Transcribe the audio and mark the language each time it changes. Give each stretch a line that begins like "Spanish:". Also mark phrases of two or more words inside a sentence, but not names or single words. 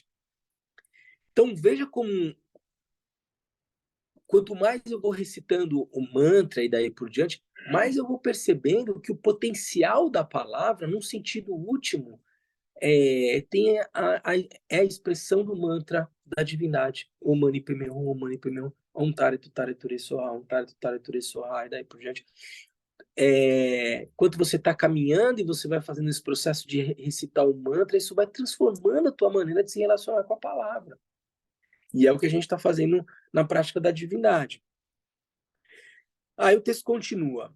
Portuguese: Então, veja como quanto mais eu vou recitando o mantra e daí por diante, mais eu vou percebendo que o potencial da palavra, num sentido último, tem é a expressão do mantra da divindade.
Sanskrit: Om Mani Padme Hum, Om Mani Padme Hum, Om Tare Tu Tare Ture Soha, Om Tare Tu Tare Ture Soha,
Portuguese: e daí por diante. Quando você está caminhando e você vai fazendo esse processo de recitar o mantra, isso vai transformando a tua maneira de se relacionar com a palavra. E é o que a gente está fazendo na prática da divindade. Aí o texto continua.